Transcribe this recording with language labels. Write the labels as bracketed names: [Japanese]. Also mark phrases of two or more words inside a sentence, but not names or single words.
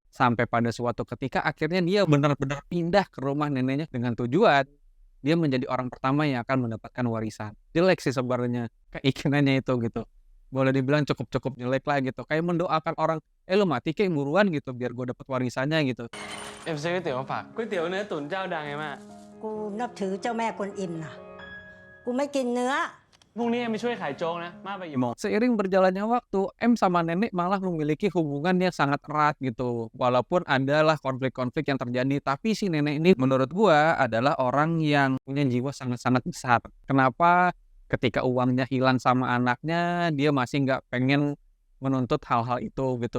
[Indonesian] Sampai pada suatu ketika akhirnya dia benar-benar pindah ke rumah neneknya dengan tujuan dia menjadi orang pertama yang akan mendapatkan warisan. Jelek sih sebenarnya keinginannya itu gitu. Boleh dibilang cukup jelek lah gitu. Kayak mendoakan orang, lu mati kek buruan gitu biar gue dapat warisannya gitu. [Thai] เอ็มซื้อก๋วยเตี๋ยวมาฝากก๋วยเตี๋ยวเนื้อตุ๋นเจ้าดังไงแม่ กูนับถือเจ้าแม่กวนอิมนะกูไม่กินเนื้อ พรุ่งนี้เอ็มไปช่วยขายโจ๊กนะมาไปกี่โมง [Indonesian] Seiring berjalannya waktu, M sama nenek malah memiliki hubungan yang sangat erat gitu. Walaupun adalah konflik-konflik yang terjadi, tapi si nenek ini menurut gua adalah orang yang punya jiwa sangat-sangat besar. Kenapa ketika uangnya hilang sama anaknya, dia masih nggak pengen menuntut hal-hal itu gitu.